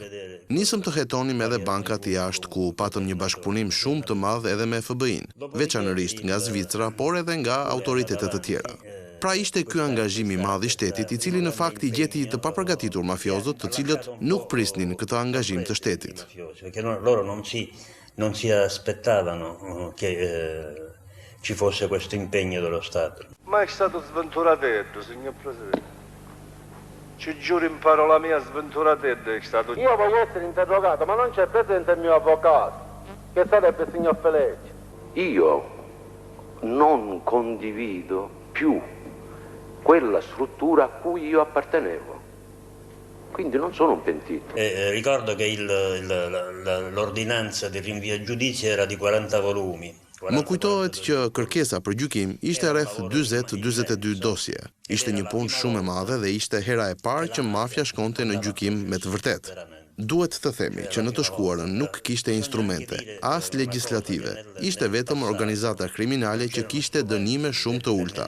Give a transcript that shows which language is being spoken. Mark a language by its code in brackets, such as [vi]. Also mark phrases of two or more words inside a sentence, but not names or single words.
[sq] Nisëm të hetonim edhe bankat jashtë ku patëm një bashkëpunim shumë të madh edhe me FBI-n, veçanërisht nga Zvicra, por edhe nga autoritetet të tjera. Pra ishte ky angazhim i madh i shtetit, i cili në fakt i gjeti të papragatitur mafiozët, të cilët nuk prisnin këtë angazhim të shtetit. [it] Loro non si aspettavano che ci fosse questo impegno dello Stato. Ma è stato sventurato, signor Presidente. Ci giuro in parola mia, sventurato è stato. Io voglio essere interrogato, ma non c'è presente il mio avvocato, che sarebbe il signor Felice. Io non condivido più quella struttura a cui io appartenevo. Quindi non sono un pentito. Ricordo che l'ordinanza di rinvio a giudizio era di 40 volumi. [sq] Më kujtohet që kërkesa për gjykim ishte rreth 40-42 dosje. Ishte një punë shumë e madhe dhe ishte hera e parë që mafia shkonte në gjykim me të vërtetë. Duhet të themi që në të shkuarën nuk kishte instrumente, as legislative, ishte vetëm organizata kriminale që kishte dënime shumë të ulta.